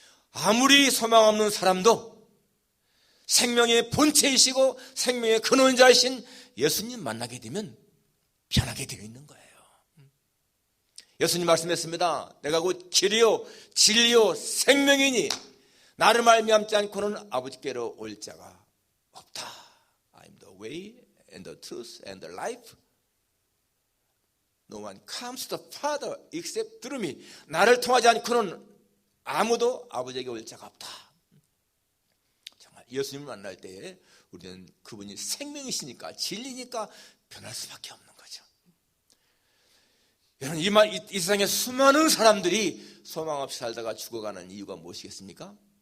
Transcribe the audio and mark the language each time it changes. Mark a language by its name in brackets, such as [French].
[Korean] 아무리 소망 없는 사람도 생명의 본체이시고 생명의 근원자이신 예수님 만나게 되면 변하게 되어 있는 거예요. 예수님 말씀했습니다. 내가 곧 길이요 진리요 생명이니 나를 말미암지 않고는 아버지께로 올 자가 없다. [English] I'm the way and the truth and the life. No one comes to the Father except through me. [Korean] 나를 통하지 않고는 아무도 아버지에게 올 자가 없다. 정말 예수님을 만날 때에 우리는 그분이 생명이시니까, 진리니까 변할 수밖에 없는 거죠. 여러분, 이 세상에 수많은 사람들이 소망 없이 살다가 죽어가는 이유가 무엇이겠습니까?